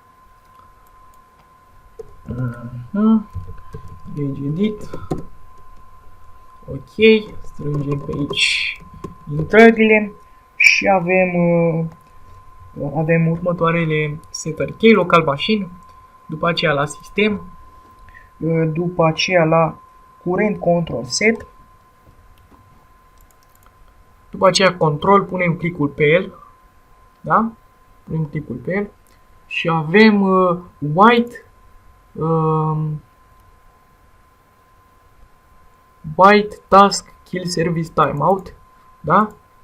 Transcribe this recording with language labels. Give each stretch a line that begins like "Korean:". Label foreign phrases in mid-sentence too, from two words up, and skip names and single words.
English: Page edit.
Romanian: Ok, strângem pe aici intrările și avem următoarele setări.
English: Key local machine,
Romanian: după aceea la sistem, după aceea la
English: current control set,
Romanian: după aceea control, punem clicul pe el, da? Punem clicul pe el și avem White Task Kill Service Timeout, da?